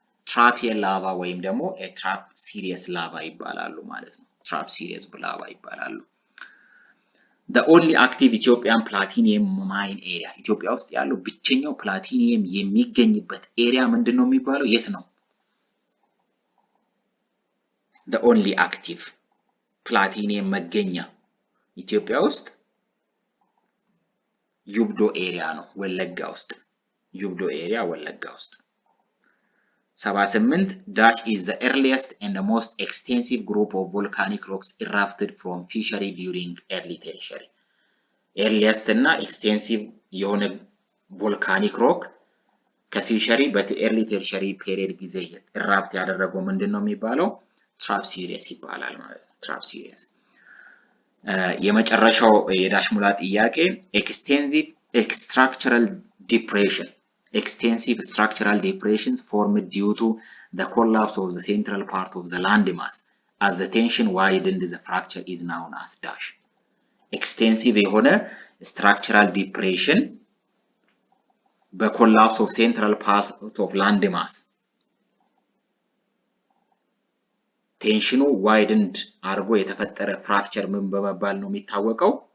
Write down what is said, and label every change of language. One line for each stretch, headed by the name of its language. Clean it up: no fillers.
Amharic: ትራፒየር ላቫ ወይም ደግሞ ትራፕ ሲሪየስ ላቫ ይባላሉ ማለት ነው። ትራፕ ሲሪየስ ላቫ ይባላሉ።
English: the only active Ethiopian platinum mine area,
Amharic: ኢትዮጵያ ውስጥ ያለው ብቸኛው ፕላቲኒየም የሚገኝበት ኤሪያ ምንድነው የሚባለው? የት ነው?
English: the only active
Amharic: ፕላቲኒየም መገኛ ኢትዮጵያ ውስጥ ዩብዶ ኤሪያ ነው፣ ወለጋ ውስጥ።
English: ዩብዶ ኤሪያ ወለጋ ውስጥ። 78 dash is the earliest and the most extensive group of volcanic rocks erupted from fishery during early tertiary.
Amharic: earliest እና extensive የሆነ volcanic rock ከፊሸሪ በኤርሊ ተርሸሪ ፔሪየድ ጊዜ ኢራፕት ያደረገው ምንድነው የሚባለው? ትራፕ ሲሪየስ ይባላል ማለት ነው። ትራፕ ሲሪየስ። የመጨረሻው የዳሽ ሙላ ጥያቄ
English: extensive structural depression. Extensive structural depressions formed due to the collapse of the central part of the landmass. As the tension widened, the fracture is known as dash.
Amharic: Extensive የሆነ structural depression በኮላፕስ
English: of central part of landmass
Amharic: ቴንሽኑ ዋይደንድ አድርጎ የተፈጠረ ፍራክቸር ምን በመባል ነው የሚታወቀው?